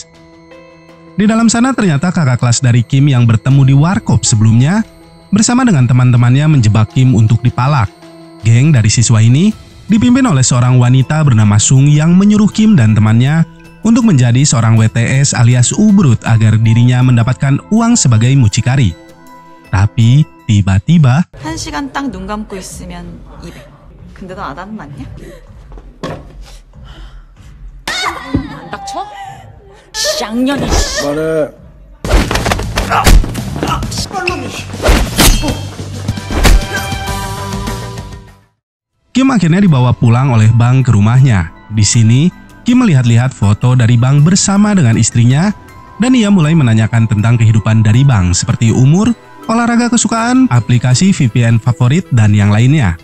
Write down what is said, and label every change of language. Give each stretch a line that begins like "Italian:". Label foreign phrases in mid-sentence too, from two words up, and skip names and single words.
Indonesian: Di dalam sana ternyata kakak kelas dari Kim yang bertemu di warkop sebelumnya bersama dengan teman-temannya menjebak Kim untuk dipalak. Geng dari siswa ini dipimpin oleh seorang wanita bernama Sung yang menyuruh Kim dan temannya untuk menjadi seorang WTS alias ubrut agar dirinya mendapatkan uang sebagai mucikari. Tapi tiba-tiba
Korean: 1시간 딱 눈 감고 있으면 200. 근데 너 아다는 맞냐? 안 닥쳐? 쌍년이. 그만해.
Indonesian: Kim akhirnya dibawa pulang oleh Bang ke rumahnya. Di sini, Kim melihat-lihat foto dari Bang bersama dengan istrinya dan ia mulai menanyakan tentang kehidupan dari Bang seperti umur, olahraga kesukaan, aplikasi VPN favorit, dan yang lainnya.